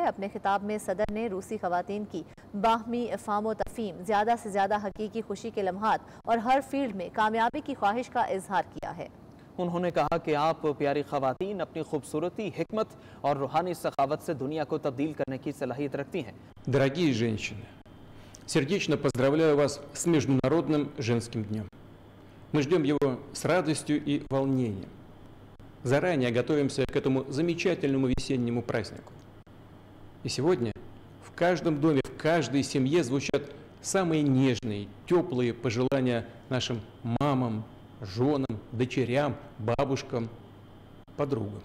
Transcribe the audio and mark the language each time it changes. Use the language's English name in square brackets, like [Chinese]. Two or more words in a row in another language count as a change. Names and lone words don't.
[Urdu] اپنے خطاب میں صدر نے روسی خواتین کی باہمی افہام تفہیم، زیادہ سے زیادہ حقیقی خوشی کے لمحات اور ہر فیلڈ میں کامیابی کی خواہش کا اظہار کیا ہے. انہوں نے کہا کہ آپ پیاری خواتین اپنی خوبصورتی، حکمت اور روحانی سخاوت سے دنیا کو تبدیل کرنے کی صلاحیت رکھتی ہیں. [Russian] Дорогие женщины, сердечно поздравляю вас с Международным женским днем. Мы ждем его с радостью и волнением. Заранее готовимся к этому замечательному весеннему празднику. И сегодня в каждом доме, в каждой семье звучат самые нежные, теплые пожелания нашим мамам, женам, дочерям, бабушкам, подругам.